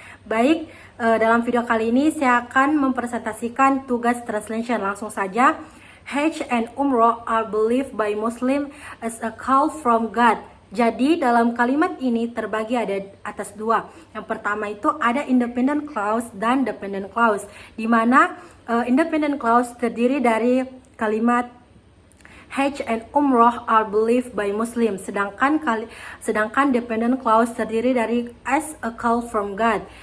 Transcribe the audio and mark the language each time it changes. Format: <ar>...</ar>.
<id>Baik, dalam video kali ini saya akan mempresentasikan tugas translation. Langsung saja.</id> <en>Hajj and Umrah are believed by Muslim as a call from God.</en> <id>Jadi dalam kalimat ini terbagi ada atas dua. Yang pertama itu ada independent clause dan dependent clause, di mana independent clause terdiri dari kalimat</id> <en>Hajj and Umrah are believed by Muslim,</en> <id>sedangkan dependent clause terdiri dari</id> <en>as a call from God.</en>